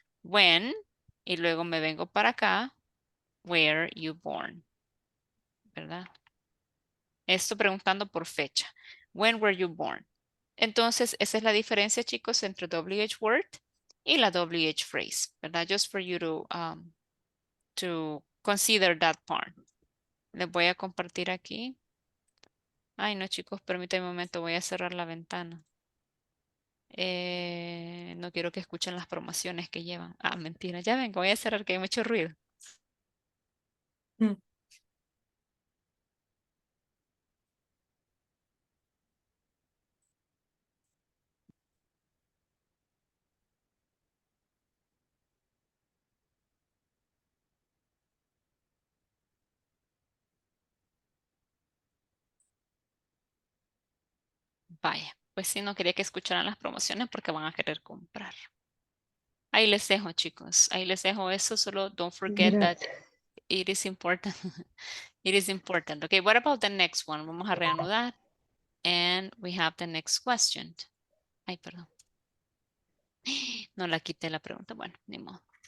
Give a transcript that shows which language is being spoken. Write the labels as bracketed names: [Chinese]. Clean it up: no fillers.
[Spanish] When, y luego me vengo para acá. [English] Were you born? [Spanish] ¿Verdad? Esto preguntando por fecha. [English] When were you born? [Spanish] Entonces, esa es la diferencia, chicos, entre WH word y la WH phrase, ¿verdad? [English] Just for you to consider that part. [Spanish] Les voy a compartir aquí. Ay, no, chicos, permítanme un momento, voy a cerrar la ventana. No quiero que escuchen las promociones que llevan. Ah, mentira, ya vengo, voy a cerrar que hay mucho ruido. Vaya, pues sí, no quería que escucharan las promociones porque van a querer comprar. Ahí les dejo, chicos. Ahí les dejo eso. [English] Solo don't forget that it is important. It is important. Okay, what about the next one? [Spanish] Vamos a reanudar. [English] And we have the next question. [Spanish] Ay, perdón. No la quité la pregunta. Bueno, ni modo.